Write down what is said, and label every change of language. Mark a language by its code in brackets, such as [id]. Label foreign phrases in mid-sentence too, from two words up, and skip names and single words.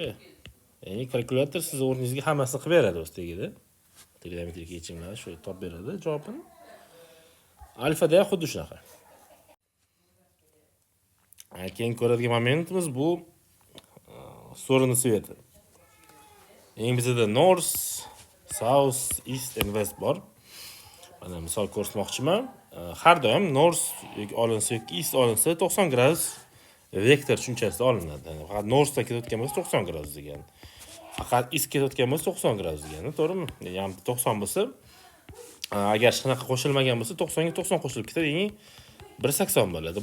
[uz] Ya'ni kalkulyator siz o'rningizga hammasini qilib beradi o'z tegida. Trigonometrik yechimlar shu topib beradi javobini. Alfada ham xuddi shunaqa. Keyin ko'radigan momentimiz bu so'rini sveti. Eng bizda [en] north, south, east and west [uz] bor. Mana misol ko'rsatmoqchiman. har doim north olinsa yoki east olinsa 90 gradus vektor tushunchasida olinadi. Ya'ni faqat northdan ketayotgan bo'lsa 90 gradus degani. Faqat east ketayotgan bo'lsa 90 gradus degani, to'g'rimi? Ya'ni 90 bo'lsa, agar hech qanaqa qo'shilmagan bo'lsa 90 ga 90 qo'shilib ketadi, ya'ni 180 bo'ladi.